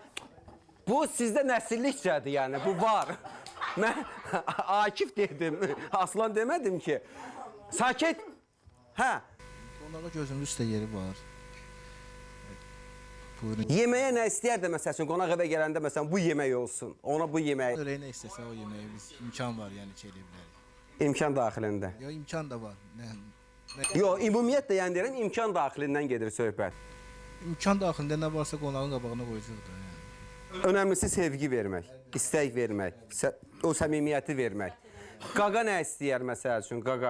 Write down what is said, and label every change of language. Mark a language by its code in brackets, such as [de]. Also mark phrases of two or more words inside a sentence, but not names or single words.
[az] Bu sizdə nəsillikcədir, yəni bu var. Mən Akif dedim, Aslan demədim ki. Sakit. Hə. Onlara gözümün üstə yeri var. Buyurun. Yeməyə nə istəyərdi məsəl üçün, qonaq evə gələndə məsələn bu yemək olsun, ona bu yemək. [tr] Öyle ne istese o yemeği biz imkan var yani çelebilir. [az] İmkan daxilində. Ya imkan da var. Yox, ümumiyyətlə yəni deyirəm, imkan daxilindən gedir söhbət. İmkan daxilində nə varsa qonağın qabağına qoyacaq da yani. Önəmlisi sevgi vermək, istək vermək, o səmimiyyəti vermək. Qaqa nə istəyər məsəl üçün, qaqa?